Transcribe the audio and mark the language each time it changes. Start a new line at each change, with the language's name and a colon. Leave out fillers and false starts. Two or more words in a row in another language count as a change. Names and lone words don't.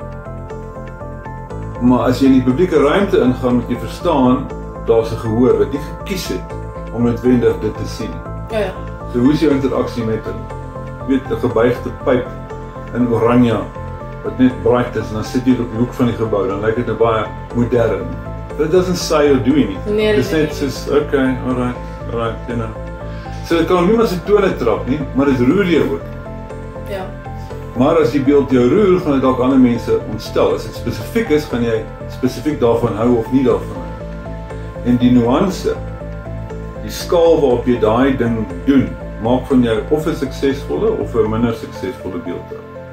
Afrikaans: Maar as jy in die publieke ruimte ingaan, moet jy verstaan, daar's 'n gehoor wat nie gekies het om noodwendig dit te sien. So hoe is jou interaksie met hulle? Jy weet, 'n gebuigde pyp in oranje wat net bright is en dan sit jy op die hoek van die gebou, dan lyk dit nou baie modern.
English: That doesn't say or do anything.
Afrikaans: Dit is net soos,
English: okay, alright, you know.
Afrikaans: So dit kan niemand se tone trap nie, maar dit roer jou ook. Maar as die beeld jou roer, gaan dit dalk ander mense ontstel. As dit spesifiek is, gaan jy spesifiek daarvan hou of nie daarvan hou. En die nuance, die skaal waarop jy daai ding doen, maak van jou of 'n suksesvolle of 'n minder suksesvolle beeld.